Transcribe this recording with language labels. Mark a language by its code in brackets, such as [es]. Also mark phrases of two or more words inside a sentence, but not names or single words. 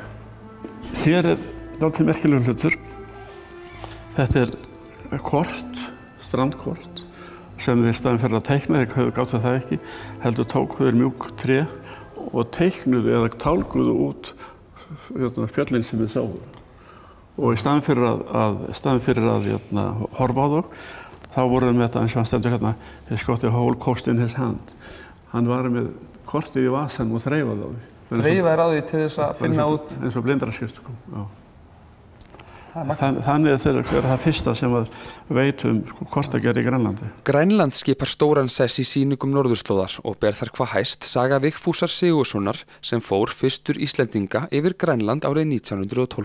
[is] Hér er dálítið merkilegur hlutur. Þetta er kort, strandkort, sem við í staðinn fyrir að teikna, þeir gátu það ekki, heldur tóku þeir mjúk tré og teiknuðu eða tálguðu út fjöllin sem við sáum. Og í staðinn fyrir að horfa á þá, þá voru við með þetta eins og hann stendur hérna, [en] his got the whole coast in his hand. [is] Hann var með kortið í vasanum og þreifaði á því. Þreifaði á því til þess að finna út? Eins og blindraskrift, já. Þannig er það fyrsta sem veit kortagerð í Grænlandi. Grænland skipar stóran sess í sýningum norðurslóðar og ber þar hvað hæst saga Vigfúsar Sigurðssonar sem fór fyrstur Íslendinga yfir Grænland árið 1912.